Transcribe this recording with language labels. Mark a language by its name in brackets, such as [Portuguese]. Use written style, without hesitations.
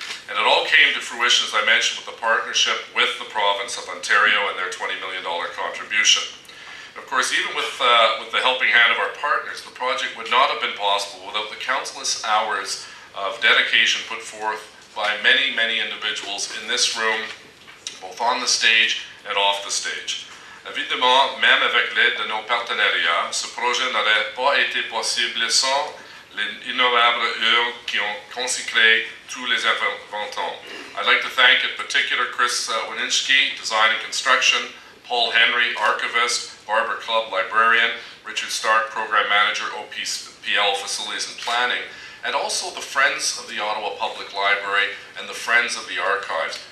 [English] And it all came to fruition, as I mentioned, with the partnership with the province of Ontario and their $20 million contribution. Of course, even with the helping hand of our partners, the project would not have been possible without the countless hours of dedication put forth by many, many individuals in this room, both on the stage and off the stage. [French] Évidemment, même avec l'aide de nos partenariats, ce projet n'aurait pas été possible sans les innombrables heures qui ont consacré tous les intervenants. [English] I'd like to thank in particular Chris Wininski, Design and Construction, Paul Henry, Archivist, Barbara Clubb, Librarian, Richard Stark, Program Manager, OPL, Facilities and Planning, and also the Friends of the Ottawa Public Library and the Friends of the Archives.